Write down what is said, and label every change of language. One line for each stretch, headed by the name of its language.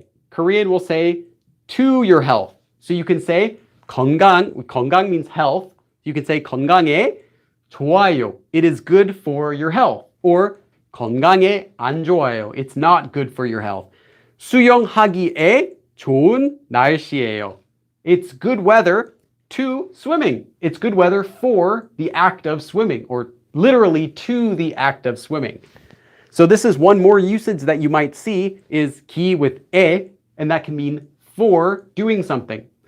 English: Korean will say to your health. So you can say 건강 means health. You can say
Korean: 건강에 좋아요.
English: It is good for your health.
Korean: Or 건강에 안 좋아요.
English: It's not good for your health.
Korean: 수영하기에 좋은 날씨예요.
English: It's good weather to swimming. It's good weather for the act of swimming, or literally to the act of swimming. So this is one more usage that you might see is 기 with 에, and that can mean for doing something.